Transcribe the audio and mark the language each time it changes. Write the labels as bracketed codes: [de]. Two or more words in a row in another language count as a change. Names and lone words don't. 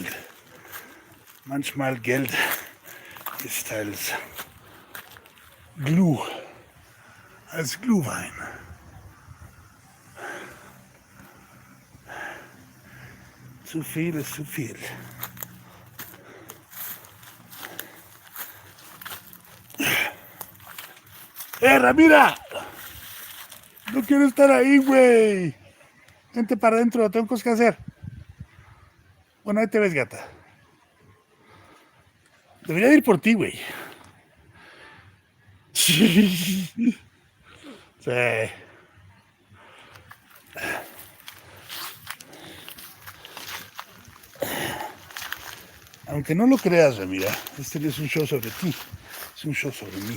[de] Manchmal Geld ist als Glue, als Glühwein. Zu viel ist zu viel. [es] Ramira! No quiero estar ahí, güey. Vente para adentro, tengo cosas que hacer. Bueno, ahí te ves, gata. Debería ir por ti, güey. Sí. Aunque no lo creas, Ramira, este no es un show sobre ti, es un show sobre mí.